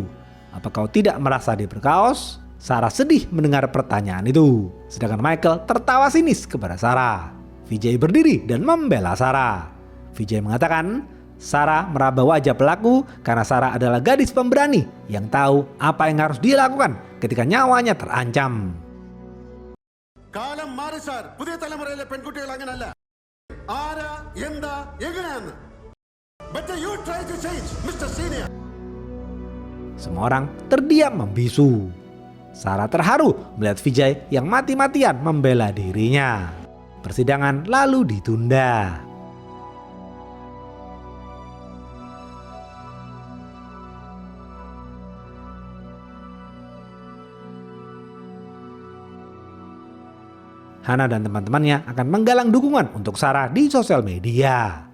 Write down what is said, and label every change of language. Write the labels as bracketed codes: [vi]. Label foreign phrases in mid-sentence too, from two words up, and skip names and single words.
[id] Apa kau tidak merasa diberkaos?" Sarah sedih mendengar pertanyaan itu. Sedangkan Michael tertawa sinis kepada Sarah. Vijay berdiri dan membela Sarah. Vijay mengatakan, Sarah meraba wajah pelaku karena Sarah adalah gadis pemberani yang tahu apa yang harus dilakukan ketika nyawanya terancam. [ml] കാലം മാറി സാർ. പുതിയ തലമുറയിലെ പെൺകുട്ടികൾ അങ്ങനല്ല. ആരാ എന്താ എങ്ങനെയാന്ന്. [en] But you try to change, Mr. Senior. [id] Semua orang terdiam membisu. Sarah terharu melihat Vijay yang mati-matian membela dirinya. Persidangan lalu ditunda. Hana dan teman-temannya akan menggalang dukungan untuk Sarah di sosial media.